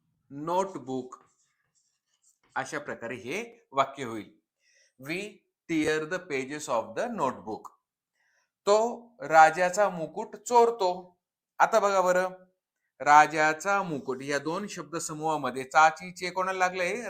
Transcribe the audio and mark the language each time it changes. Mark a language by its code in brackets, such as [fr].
[mr] Notebook अशा प्रकारे हे वाक्य होईल. [en] We tear the pages of the notebook. [mr] तो राजाचा मुकुट चोरतो. आता बघा बरं, राजाचा मुकुट या 2 शब्द समूहामध्ये चाचीचे कोणाला लागलंय?